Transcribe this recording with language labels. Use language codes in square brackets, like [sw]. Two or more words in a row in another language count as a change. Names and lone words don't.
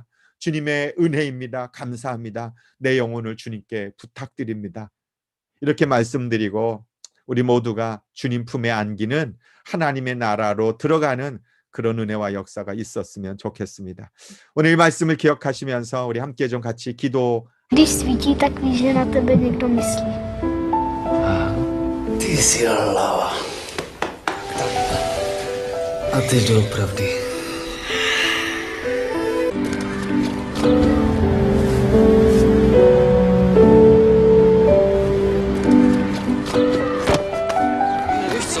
[ko] 주님의 은혜입니다. 감사합니다. 내 영혼을 주님께 부탁드립니다. 이렇게 말씀드리고 우리 모두가 주님 품에 안기는 하나님의 나라로 들어가는 그런 은혜와 역사가 있었으면 좋겠습니다. 오늘 이 말씀을 기억하시면서 우리 함께 좀 같이 기도. [cs] Když svítí, tak víš, že na tebe někdo myslí. Ty jsi hlava. A ty doopravdy. Víš co?